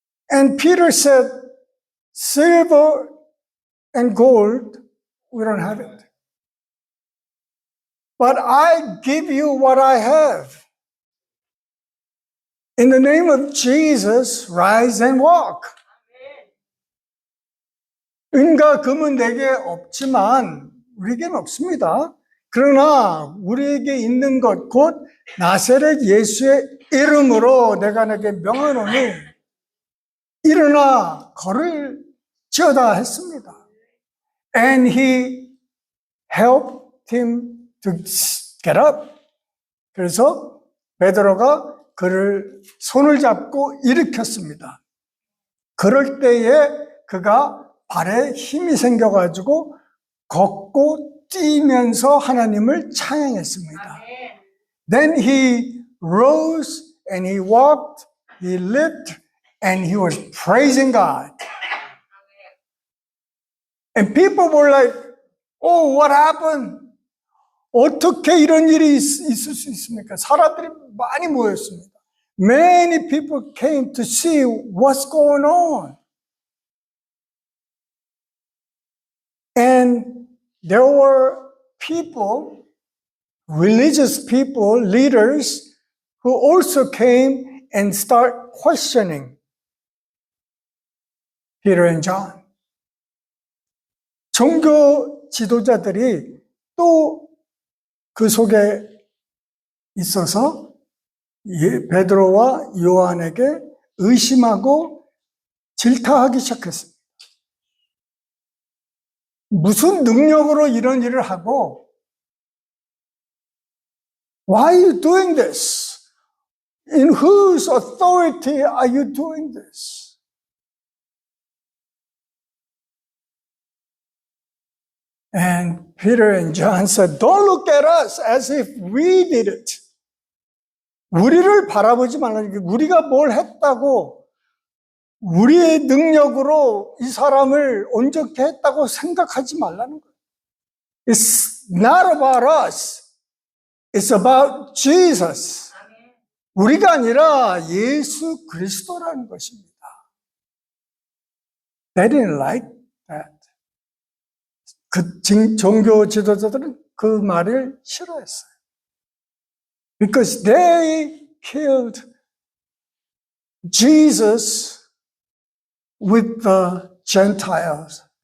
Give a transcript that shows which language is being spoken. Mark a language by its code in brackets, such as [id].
[en] And Peter said, silver and gold, we don't have it. But I give you what I have. In the name of Jesus, rise and walk. [ko] 은과 금은 내게 없지만 우리에게는 없습니다. 그러나 우리에게 있는 것 곧 나사렛 예수의 이름으로 내가 내게 명하노니 일어나 걸을지어다 했습니다. [en] And he helped him to get up. [ko] 그래서 베드로가 그를 손을 잡고 일으켰습니다. 그럴 때에 그가 발에 힘이 생겨가지고 걷고 뛰면서 하나님을 찬양했습니다. [en] Then he rose and he walked, he lived, and he was praising God. And people were like, oh, what happened? [ko] 어떻게 이런 일이 있을 수 있습니까? 사람들이 많이 모였습니다. [en] Many people came to see what's going on. And there were people, religious people, leaders, who also came and start questioning Peter and John. [ko] 종교 지도자들이 또 그 속에 있어서 베드로와 요한에게 의심하고 질타하기 시작했습니다. 무슨 능력으로 이런 일을 하고 [en] Why are you doing this? In whose authority are you doing this? And Peter and John said, don't look at us as if we did it. [ko] 우리를 바라보지 말라는 게 우리가 뭘 했다고 우리의 능력으로 이 사람을 온전케 했다고 생각하지 말라는 거예요. [en] It's not about us. It's about Jesus. [ko] 우리가 아니라 예수 그리스도라는 것입니다. [en] They didn't like that. [ko] 그 종교 지도자들은 그 말을 싫어했어요. [en] Because they killed Jesus with the Gentiles.